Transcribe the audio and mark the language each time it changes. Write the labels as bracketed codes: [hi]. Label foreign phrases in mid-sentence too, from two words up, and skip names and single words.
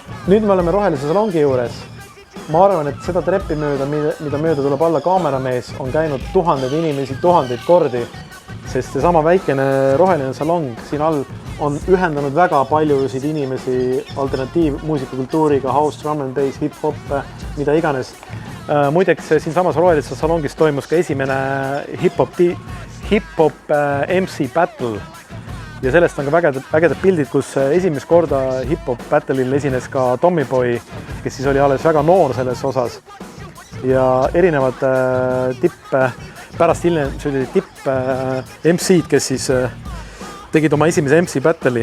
[et] Nüüd me oleme Rohelise salongi juures. Ma arvan, et seda treppi mööda, mida mööda tuleb alla kaameramees, on käinud tuhandeid inimesi tuhandeid kordi, sest see sama väikene Roheline salong siin all on ühendanud väga paljusid inimesi alternatiivmuusikakultuuriga, [en] house, drum and bass, hip-hop, [et] mida iganes. Muideks siin samas Rohelises salongis toimus ka esimene [en] hip-hop MC battle [et] ja sellest on ka vägedad pildid, kus esimest korda [en] hip-hop battle'il [et] esines ka Tommyboy, kes siis oli alles väga noor selles osas ja erinevad pärast hiljem tipp MC-d, kes siis tegid oma esimese [en] MC battle'i.